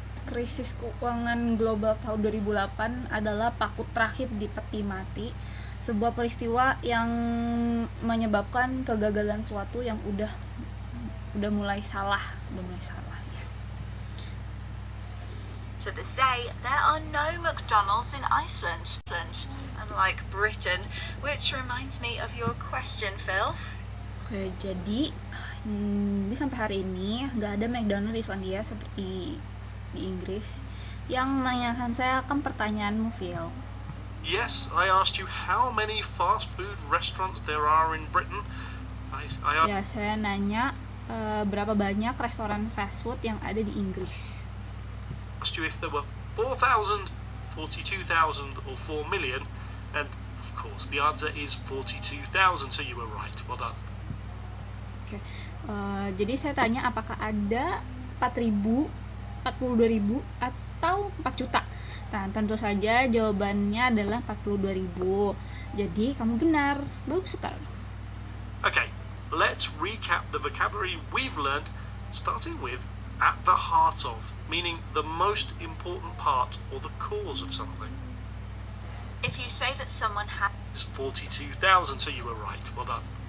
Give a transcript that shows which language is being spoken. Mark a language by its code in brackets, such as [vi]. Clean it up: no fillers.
[id] Krisis keuangan global tahun 2008 adalah paku terakhir di peti mati, sebuah peristiwa yang menyebabkan kegagalan suatu yang udah mulai salah ya. [en] To this day, there are no McDonald's in Iceland, unlike Britain, which reminds me of your question, Phil. [id] Oke, jadi sampai hari ini nggak ada McDonald di Islandia seperti di Inggris. Yang menanyakan saya akan pertanyaanmu, Phil. [en] Yes, I asked you how many fast food restaurants there are in Britain. [id] Ya, saya nanya berapa banyak restoran fast food yang ada di Inggris. [en] Asked you if there were 4,000, 42,000 or 4 million, and of course the answer is 42,000, so you were right. Well done. [id] Oke. Jadi saya tanya apakah ada 4.000, 42.000 atau 4 juta. Nah, tentu saja jawabannya adalah 42.000. Jadi kamu benar. Bagus sekali. [en] Okay, let's recap the vocabulary we've learned, starting with at the heart of, meaning the most important part or the cause of something. If you say that someone has It's 42,000, so you were right. Well done.